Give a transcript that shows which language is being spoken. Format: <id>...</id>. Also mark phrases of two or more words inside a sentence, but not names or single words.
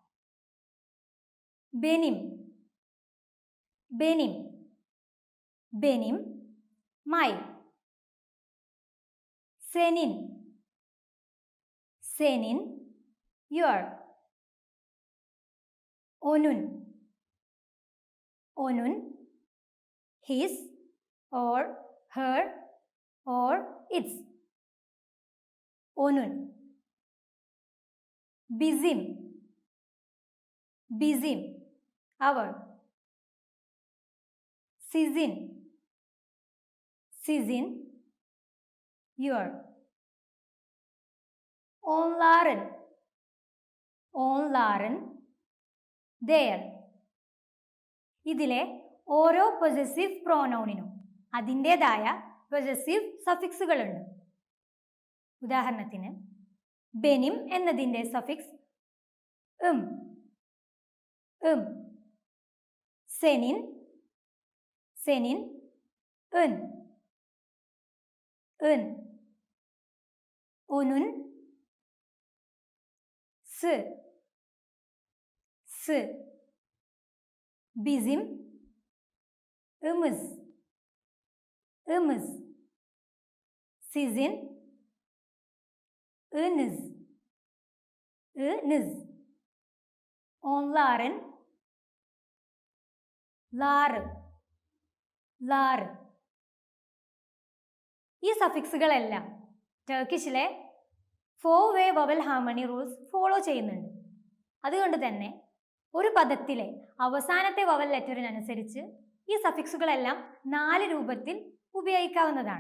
<tr>benim, benim, benim, മൈ. senin, senin, യുവർ. onun, onun,</tr> <en>his or her or its.</en> <tr>Onun. Bizim, bizim, our. Sizin, sizin, your. Onların, onların,</tr> <en>their.</en> <ml>ഇതിലെ ഓരോ</ml> <en>possessive pronounഇനും</en> <ml>അതിൻ്റെതായ പൊസസീവ് സഫിക്സുകളുണ്ട്. ഉദാഹരണത്തിന് ബെനിം എന്നതിൻ്റെ സഫിക്സ് ഉം,</ml> <tr>senin, senin, un, onun, s, bizim, ımız, ımız, sizin, ınız, ınız, onların, ları, ları.</tr> <ml>ഈ സഫിക്സുകളെല്ലാം ടർക്കിഷിലെ</ml> <en>4-way vowel harmony rules follow</en> <ml>ചെയ്യുന്നുണ്ട്. അതുകൊണ്ട് തന്നെ ഒരു പദത്തിലെ അവസാനത്തെ വവൽ ലെറ്ററിനനുസരിച്ച് ഈ സഫിക്സുകളെല്ലാം 4 രൂപത്തിൽ ഉപയോഗിക്കാവുന്നതാണ്.</ml>